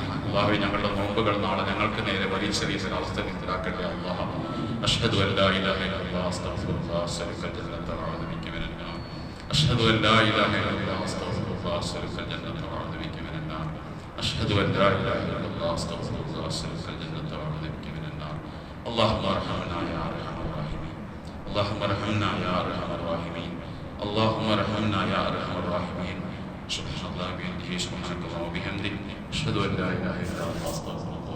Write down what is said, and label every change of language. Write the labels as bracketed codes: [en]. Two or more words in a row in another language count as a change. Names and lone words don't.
[ml] അല്ലാഹുവേ ഞങ്ങളുടെ നോമ്പുകൾ നാളെ ഞങ്ങൾക്ക് നേരെ വലിച്ചെറിയ അവസ്ഥ നിരാക്കട്ടെ. [ar] الله أشهد أن لا إله إلا الله أستغفر الله أسألك الجنة وأعوذ بك من النار. أشهد أن لا إله إلا الله أستغفر الله أسألك الجنة وأعوذ بك من النار. أشهد أن لا إله إلا الله أستغفر الله أسألك الجنة وأعوذ بك من النار. اللهم ارحمنا يا ارحم الراحمين. اللهم ارحمنا يا ارحم الراحمين. اللهم ارحمنا يا ارحم الراحمين. سبحان الله وبحمده، سبحانك اللهم وبحمدك، اشهد ان لا اله الا انت، استغفرك.